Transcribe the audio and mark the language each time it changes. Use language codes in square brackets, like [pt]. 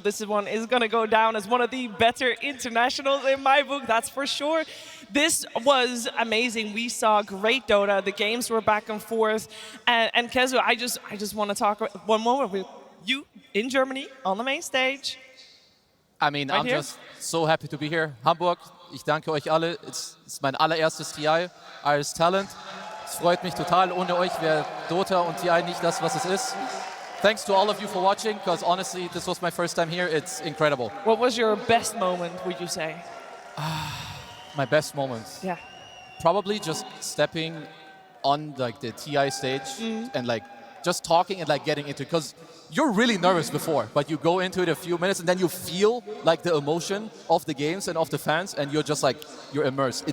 [en] This one is going to go down as one of the better Internationals in my book, that's for sure. This was amazing. We saw great Dota. The games were back and forth. And Kezu, I just want to talk one moment with you in Germany on the main stage. I mean, I'm just so happy to be here. [de] Hamburg, ich danke euch alle. Es ist mein allererstes TI als Talent. Es freut mich total. Ohne euch wäre Dota und TI nicht das, was es ist. [en] Thanks to all of you for watching, because honestly, this was my first time here. It's incredible. What was your best moment, would you say? My best moment? Yeah. Probably just stepping on like the TI stage and like just talking and like getting into it, because you're really nervous before, but you go into it a few minutes and then you feel like the emotion of the games and of the fans, and you're just like, you're immersed.